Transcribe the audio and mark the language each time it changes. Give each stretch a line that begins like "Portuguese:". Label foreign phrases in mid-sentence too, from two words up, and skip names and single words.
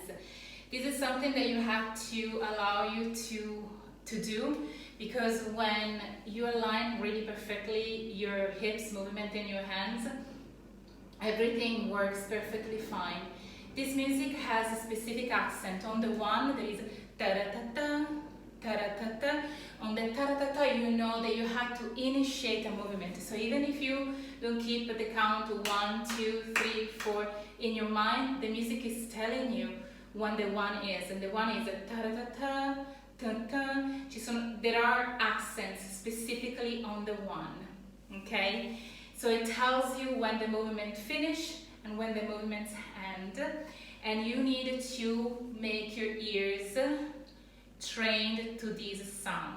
English: This is something that you have to allow you to do, because when you align really perfectly your hips movement and your hands, everything works perfectly fine. This music has a specific accent. On the one there is ta-ra-ta-ta, ta-ra-ta-ta. On the ta-ra-ta-ta you know that you have to initiate a movement. So even if you don't keep the count 1, 2, 3, 4 in your mind, the music is telling you when the one is, and the one is ta-ra-ta-ta, ta-ta. There are accents specifically on the one, okay? So it tells you when the movement finish and when the movements end, and you need to make your ears trained to this sound.